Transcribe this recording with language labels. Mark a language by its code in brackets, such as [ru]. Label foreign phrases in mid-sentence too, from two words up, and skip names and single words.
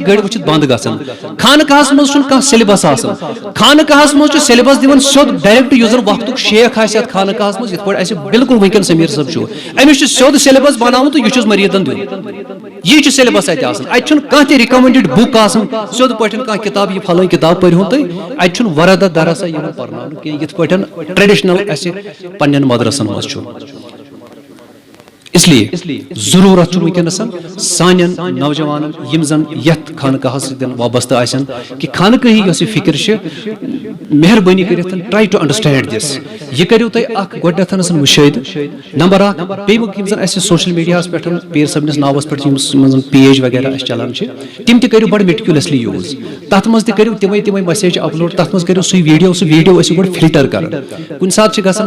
[ks] گٔرۍ وٕچھِتھ بنٛد گژھان خانقاہس منٛز چھُنہٕ کانٛہہ سیلبس آسان خانقاہس منٛز چھُ سیلبس دِوان سیوٚد ڈایریکٹ یُس زن وقتُک شیخ آسہِ اتھ خانقاہس منٛز یِتھ پٲٹھۍ اَسہِ بالکل وٕنکیٚن سمیٖر صٲب چھُ أمِس چھُ سیوٚد سیلبس بناوُن تہٕ یہِ چھُس مریٖدن دیُن یی چھُ سیلبس اتہِ آسان اتہِ چھُنہٕ کانٛہہ تہِ [en] recommended book [ks] آسان سیوٚد پٲٹھۍ کانٛہہ کِتاب یہِ فلٲنۍ کِتاب پٔرۍہُن تُہۍ اتہِ چھُنہٕ وردہ درسا یِوان پرناونہٕ کینٛہہ یِتھ پٲٹھۍ ٹریڈِشنل اَسہِ پننٮ۪ن مدرسن منٛز چھُ اس لیے ضروٗرت چھُ وٕنکیٚنس سانٮ۪ن نوجوانن یِم زن یتھ خانقاہس سۭتۍ وابستہٕ آسن کہِ خانقٲہی یۄس یہِ فکر چھِ مہربٲنی کٔرِتھ [en] try to understand [ks] دِس یہِ کٔرِو تُہۍ اکھ گۄڈنیٚتھ مُشٲہدٕ نمبر اکھ بیٚیہِ یِم زن اَسہِ [en] social media [ks] پٮ۪ٹھ پیٖر صٲبنِس ناوس پٮ۪ٹھ یِم پیج وغیرہ اَسہِ چلان چھِ تِم تہِ کٔرِو بڑٕ [en] meticulously use [ks] تتھ منٛز تہِ کٔرِو تِمے [en] message upload [ks] تتھ منٛز کٔرِو سُہ ویٖڈیو ٲسِو گۄڈٕ فلٹر کران کُنہِ ساتہٕ چھِ گژھان